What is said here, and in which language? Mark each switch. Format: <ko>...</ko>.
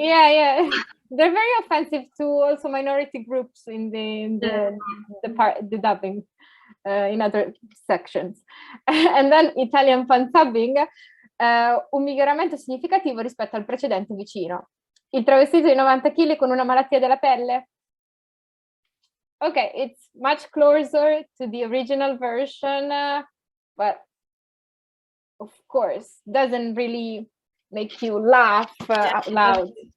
<en>Yeah, they're very offensive to also minority groups in the dubbing in other sections. And then Italian fan subbing,</en> <it>un miglioramento significativo rispetto al precedente vicino. Il travestito di 90 kg con una malattia della pelle.</it> <en>Okay, it's much closer to the original version, but of course doesn't really make you laugh out loud.</en>